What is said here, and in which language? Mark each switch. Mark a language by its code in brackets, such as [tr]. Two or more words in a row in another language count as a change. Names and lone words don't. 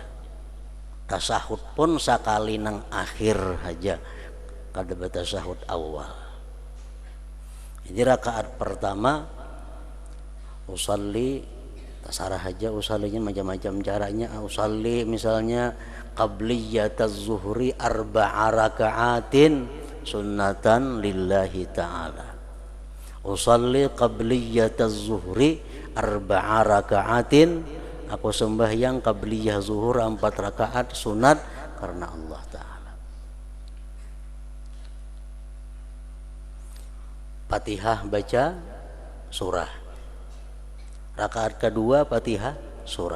[bjn] Tasahud pun sekali nang akhir aja, kada bertasahud awal. Jadi rakaat pertama usalli, tasarah aja usallinya macam-macam caranya. [ar] أصلي misalnya قبلية الظهر 4 ركعات سنة لله تعالى. أصلي قبلية الظهر 4 ركعات, [bjn] aku sembahyang qabliyah zuhur 4 rakaat sunat karena Allah Ta'ala. Fatihah baca surah. Rakaat kedua Fatihah surah.